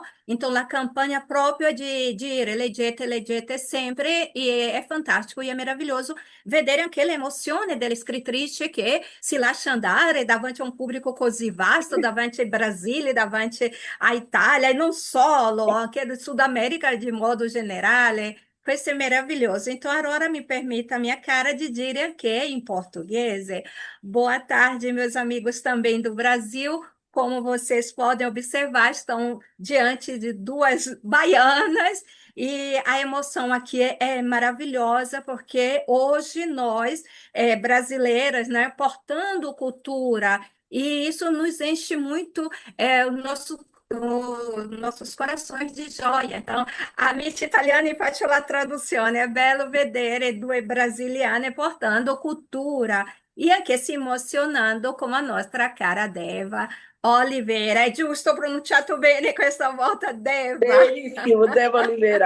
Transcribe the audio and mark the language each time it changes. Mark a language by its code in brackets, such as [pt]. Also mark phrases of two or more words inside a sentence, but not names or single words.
[it] Então, la campagna proprio è di dire leggete, leggete sempre e è fantastico e è meraviglioso vedere anche l'emozione delle scrittrici che si lascia andare davanti a un pubblico così vasto, davanti al Brasile, davanti à Itália e non solo, anche do Sud America de modo generale. Questo è meraviglioso. [pt] Então, agora me permita, minha cara, de [it] dire anche [pt] em português. Boa tarde, meus amigos também do Brasil. Como vocês podem observar, estão diante de duas baianas e a emoção aqui é maravilhosa, porque hoje nós, brasileiras, né, portando cultura, e isso nos enche muito nossos corações de gioia. [it] Então, amici italiani, faccio la traduzione. È bello vedere due brasiliane portando cultura e anche si emozionando come a nostra cara Deva Oliveira. È giusto, ho pronunciato bene questa volta, Deva. Benissimo, Deva Olivera,